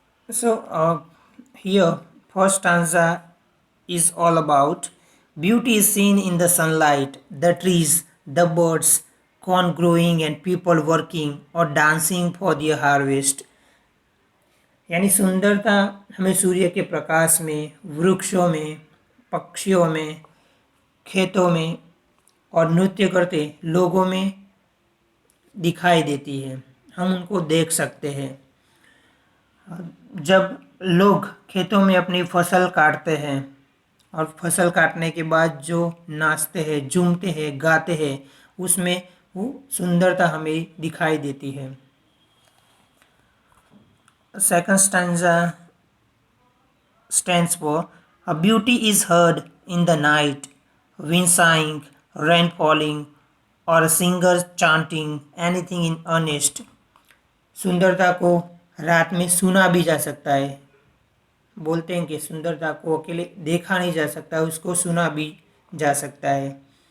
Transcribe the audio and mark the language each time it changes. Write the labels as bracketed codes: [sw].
[en] So, here, first stanza is all about beauty is seen in the sunlight, the trees, the birds, corn growing, and people working or dancing for their harvest. [hi] यानी सुंदरता हमें सूर्य के प्रकाश में, वृक्षों में, पक्षियों में, खेतों में और नृत्य करते लोगों में दिखाई देती है. हम उनको देख सकते हैं. जब लोग खेतों में अपनी फसल काटते हैं और फसल काटने के बाद जो नाचते हैं, झूमते हैं, गाते हैं, उसमें वो सुंदरता हमें दिखाई देती है. [en] Second stanza stands for a beauty is heard in the night, wind sighing, rain falling, or a singer chanting anything in earnest. [hi] सुंदरता को रात में सुना भी जा सकता है. बोलते हैं कि सुंदरता को अकेले देखा नहीं जा सकता, उसको सुना भी जा सकता है.